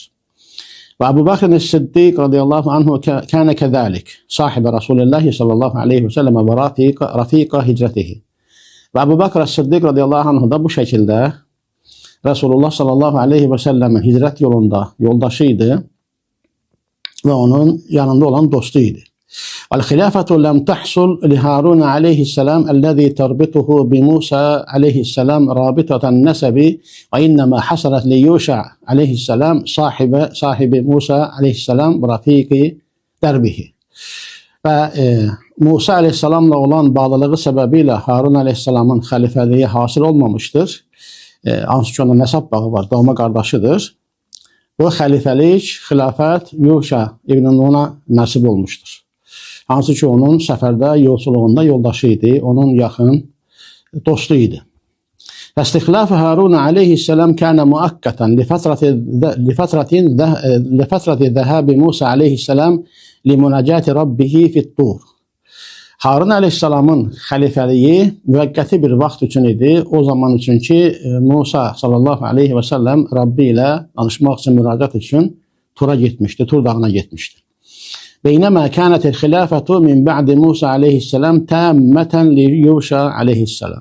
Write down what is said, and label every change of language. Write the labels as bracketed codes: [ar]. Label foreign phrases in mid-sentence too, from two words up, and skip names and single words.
[ar] وأبو بكر الصديق رضي الله عنه كان كذلك صاحب رسول الله صلى الله عليه وسلم ورفيق هجرته. [az] Və Əbu Bakr Siddiq [ar] رضي الله عنه [az] da bu şəkildə Rasulullah [ar] صلى الله عليه وسلم [az] hicrət yolunda yoldaşı idi və onun yanında olan dostu idi. [ar] وَالْخِلَافَةُ لَمْ تَحْصُلْ لِهَارُونَ عَلَيْهِ السَّلَامِ الَّذِي تَرْبِطُهُ بِمُوسَى عَلَيْهِ السَّلَامِ رَابِطَةَ النَّسَبِ وَإِنَّمَا حَصَلَتْ لِيُوشَعَ عَلَيْهِ السَّلَامِ صاحب موسى عليه السلام رَفِيقِ دَرْبِهِ. [az] Və Musa aleyhisselamla olan bağlılığı səbəbilə Harun aleyhisselamın xəlifəliyi hasil olmamışdır. Hansı ki, onun nəsab bağı var, doğma qardaşıdır. Bu xəlifəlik, xilafət Yuşa ibn Nun'a nəsib olmuşdur. Hansı ki, onun səfərdə, yolçuluğunda yoldaşı idi, onun yaxın dostu idi. [ar] فاستخلاف هارون عليه السلام كان مؤقتا لفترة ذهاب موسى عليه السلام لمناجاة ربه في الطور. [az] Harun aleyhisselamın xəlifəliyi müvəqqəti bir vaxt üçün idi. O zaman üçün ki, Musa [ar] صلى الله عليه وسلم [az] Rabbi ilə danışmaq üçün, müraciət üçün Tur'a getmişdi, Tur dağına getmişdi. [ar] بينما كانت الخلافة من بعد موسى عليه السلام تامة ليوشع عليه السلام.